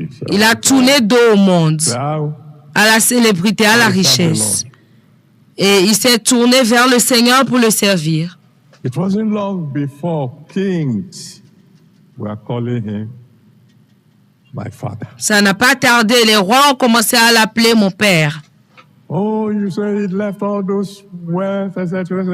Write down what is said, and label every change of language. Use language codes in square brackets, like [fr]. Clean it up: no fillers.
[fr] Il a tourné dos au monde, à la célébrité, à la richesse. Et il s'est tourné vers le Seigneur pour le servir. [en] It wasn't long before kings were calling him my father. [fr] Ça n'a pas tardé, les rois ont commencé à l'appeler mon père. [en] Oh, you say he left all those wealth, etc.